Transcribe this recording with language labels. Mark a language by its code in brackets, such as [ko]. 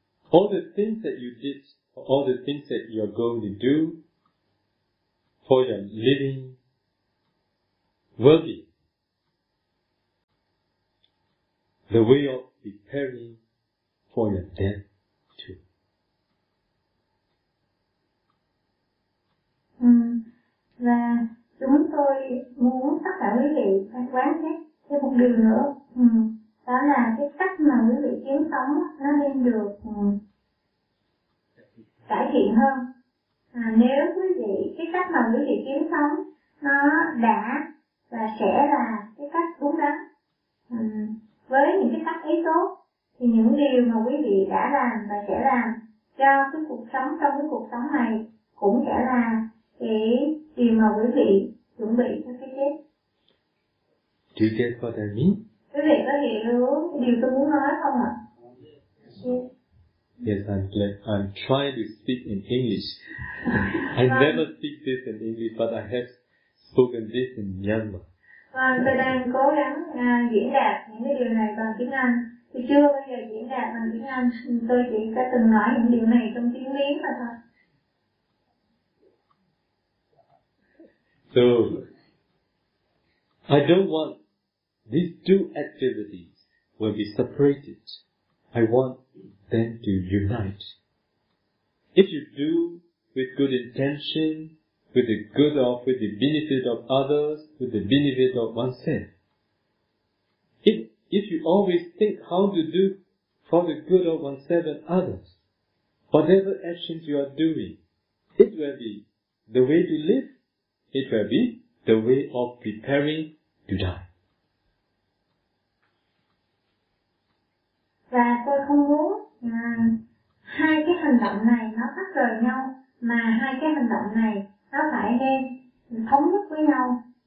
[en] all the things that you did, or all the things that you are going to do, for your living worthy, the way of preparing for your death too. [vi] Và chúng tôi muốn tất cả quý vị phải quán xét thêm một điều nữa, đó là cái cách mà quý vị kiếm sống nó nên được cải thiện hơn. Nếu quý vị, cái cách mà quý vị kiếm sống nó đã và sẽ là cái cách đúng đắn, với những cái tác ý tốt, thì những điều mà quý vị đã làm và sẽ làm cho cái cuộc sống, trong cái cuộc sống này cũng sẽ là cái điều mà quý vị chuẩn bị cho cái chết. [en] Do you get what I mean? [vi] Quý vị có hiểu điều tôi muốn nói không ạ? [en] Yes, I'm trying to speak in English. I never speak this in English, but I have spoken this in Myanmar. [vi] Vâng, tôi đang cố gắng diễn đạt những cái điều này bằng tiếng Anh. Thì chưa bao giờ diễn đạt bằng tiếng Anh, tôi chỉ đã từng nói những điều này trong tiếng Miến mà thôi. [en] So, I don't want these two activities to be separated. I want them to unite. If you do with good intention, with the good of, with the benefit of others, with the benefit of oneself. If you always think how to do for the good of oneself and others, whatever actions you are doing, it will be the way to live, it will be the way of preparing to die. [vi] Và tôi không muốn hai cái hành động này nó tách rời nhau, mà hai cái hành động này nó phải đem thống nhất với nhau.